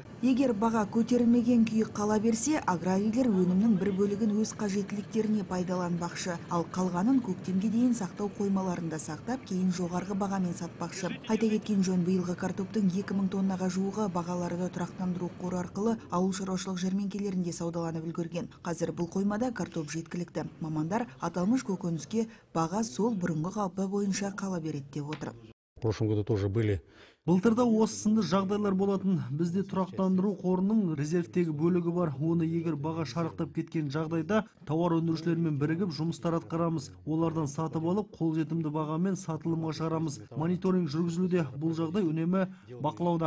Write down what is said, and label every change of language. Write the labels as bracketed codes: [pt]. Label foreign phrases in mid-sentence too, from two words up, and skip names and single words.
[kk] Егер баға көтерілмеген күйі қала берсе, аграрийлер өнімнің бір бөлігін өз қажеттіліктеріне пайдаланбақшы, ал қалғанын көктемге дейін сақтау қоймаларында сақтап, кейін жоғарғы бағамен сатпақшы. Айта кеткен жөн, биылғы картоптың 2000 тоннаға жуығы бағаларды тұрақтандыру қоры арқылы ауыл шаруашылық жәрмеңкелерінде саудаланып үлгерген. Қазір бұл қоймада картоп жеткілікті. Мамандар аталмыш көкөніске баға сол бұрынғы қалпы бойынша қала береді деп отыр. [ru] В прошлом году тоже были. [kk] Былтырда осы сынды жағдайлар болатын. Бізде тұрақтандыру қорының резервтегі бөлігі бар. Оны егер баға шарықтап кеткен жағдайда тауар өндірушілермен бірігіп жұмыстар атқарамыз. Олардан сатып алып, қолжетімді бағамен сатылымға шығарамыз. Мониторинг жүргізілуде. Бұл жағдай үнемі бақылауда.